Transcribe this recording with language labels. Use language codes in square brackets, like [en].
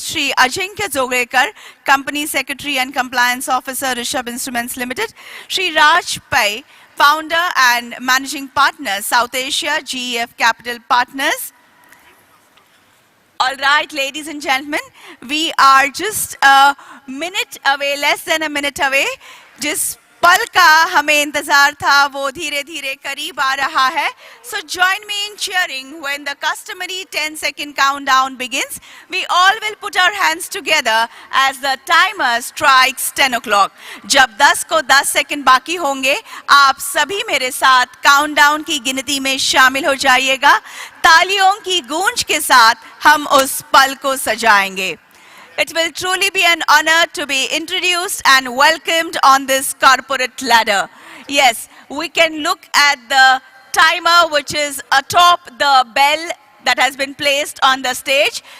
[en] Shri Ajinkya Zogrekar, Company Secretary and Compliance Officer, Rishabh Instruments Limited. Shri Raj Pai, Founder and Managing Partner, South Asia GEF Capital Partners. All right, ladies and gentlemen, we are just a minute away, less than a minute away. [hi] जिस पल का हमें इंतजार था वो धीरे धीरे करीब आ रहा है. [en] So join me in cheering when the customary 10-second countdown begins. We all will put our hands together as the timer strikes 10 o'clock. [hi] जब 10 को 10 सेकंड बाकी होंगे, आप सभी मेरे साथ काउंटडाउन की गिनती में शामिल हो जाइएगा. तालियों की गूंज के साथ हम उस पल को सजाएंगे. [en] It will truly be an honor to be introduced and welcomed on this corporate ladder. Yes, we can look at the timer which is atop the bell that has been placed on the stage.